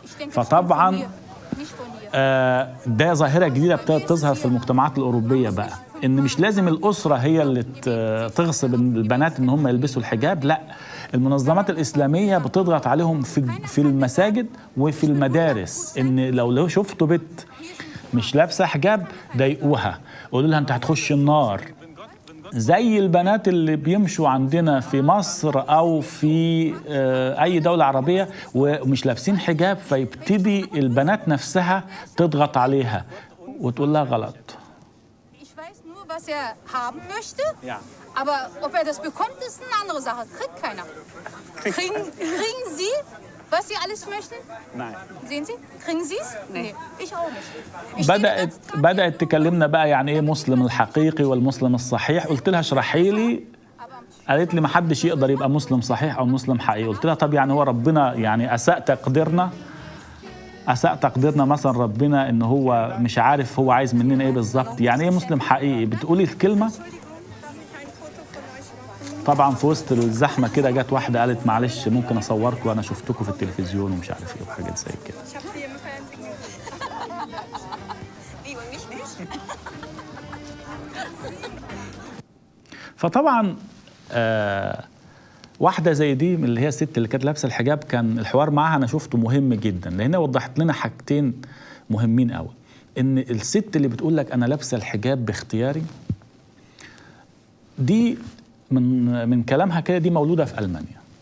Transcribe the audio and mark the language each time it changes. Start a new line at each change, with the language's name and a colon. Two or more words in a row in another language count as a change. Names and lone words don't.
Arabic: فطبعا ده ظاهرة جديدة ابتدت تظهر في المجتمعات الأوروبية بقى، إن مش لازم الأسرة هي اللي تغصب البنات إن هم يلبسوا الحجاب، لا، المنظمات الإسلامية بتضغط عليهم في المساجد وفي المدارس، إن لو شفتوا بنت مش لابسة حجاب ضايقوها، قولوا لها أنت هتخش النار. زي البنات اللي بيمشوا عندنا في مصر أو في أي دولة عربية ومش لابسين حجاب، فيبتدي البنات نفسها تضغط عليها وتقول لها غلط.
German: Ich weiß nur, was haben möchte, aber ob das bekommt, ist eine andere Sache. Kriegt keiner. Kriegen Sie? was Sie alles möchten? Nein. Sehen Sie? Kriegen Sie es? Nee. Ich auch nicht. Ich stehe den ganzen Tag
Arabic: بدأت تكلمنا بقى يعني ايه مسلم الحقيقي والمسلم الصحيح. قلت لها اشرحي لي، قالت لي ما حدش يقدر يبقى مسلم صحيح او مسلم حقيقي. قلت لها طب يعني هو ربنا يعني اساء تقديرنا مثلا ربنا ان هو مش عارف هو عايز مننا ايه بالظبط؟ يعني ايه مسلم حقيقي؟ بتقولي الكلمه. طبعا في وسط الزحمه كده جت واحده قالت معلش ممكن اصوركم وانا شفتكم في التلفزيون ومش عارف ايه وحاجات زي كده.
German: Wie und mich nicht?
Arabic: فطبعا واحده زي دي من اللي هي الست اللي كانت لابسه الحجاب، كان الحوار معاها انا شفته مهم جدا، لانها وضحت لنا حاجتين مهمين قوي. ان الست اللي بتقول لك انا لابسه الحجاب باختياري دي من كلامها كده دي مولوده في المانيا.